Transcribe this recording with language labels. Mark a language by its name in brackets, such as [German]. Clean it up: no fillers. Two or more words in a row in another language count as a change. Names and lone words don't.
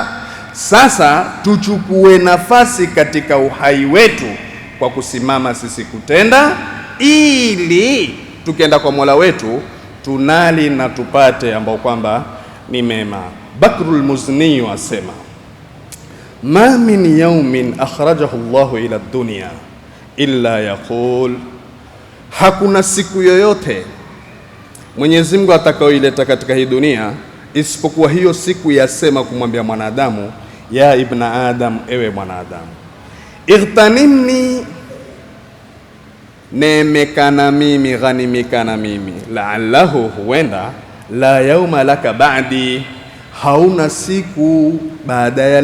[Swahili] Sasa tuchukue nafasi katika uhai wetu kwa kusimama sisi kutenda, ili tukienda kwa Mola wetu tunali na tupate ambao kwamba ni mema. Bakrul Muzni asema, [Arabic] ما من يوم أخرجه الله إلى الدنيا إلا يقول, [Swahili] hakuna siku yoyote Mwenyezi Mungu atakayoileta katika hii dunia isipokuwa hiyo siku yasema kumwambia mwanadamu, [Arabic] يا ابن آدم, [Swahili] ewe mwanadamu, ightanimni, neemekana mimi, ghanimikana mimi, la'allahu, huenda, [Arabic] لا يوم لك بعد, [Swahili] hauna siku baada ya